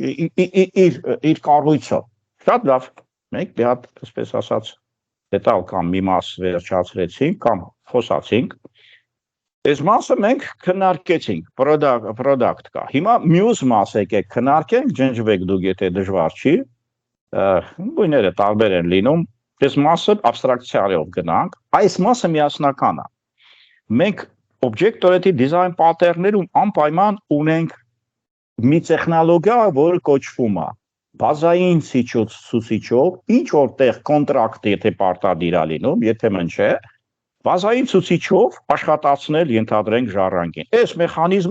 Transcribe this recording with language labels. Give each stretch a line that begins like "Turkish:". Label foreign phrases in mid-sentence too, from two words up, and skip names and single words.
Armenian: իր կառույցով։ Շատ լավ։ Մենք մի հատ, այսպես ասած, դետալ կամ մի մաս վերջացրեցինք կամ խոսացինք։ Այս մասը մենք քննարկեցինք, product կա։ Հիմա մյուս մասը եկեք քննարկենք, ջնջվեք դուք, եթե դժվար չի։ Գույները տարբեր են լինում։ Այս մասը abstraction-ով գնանք։ Այս մասը միասնական է։ Մենք
English: object-oriented design pattern-
Armenian: ներում անպայման ունենք մի տեխնոլոգիա, որը կոչվում է բազային ցուցիչով, ինչ որտեղ կոնտրակտ եթե պարտադիր է լինում, եթե մեն չէ, բազային ցուցիչով աշխատացնել ենթադրենք ժառանգին։ Այս մեխանիզմը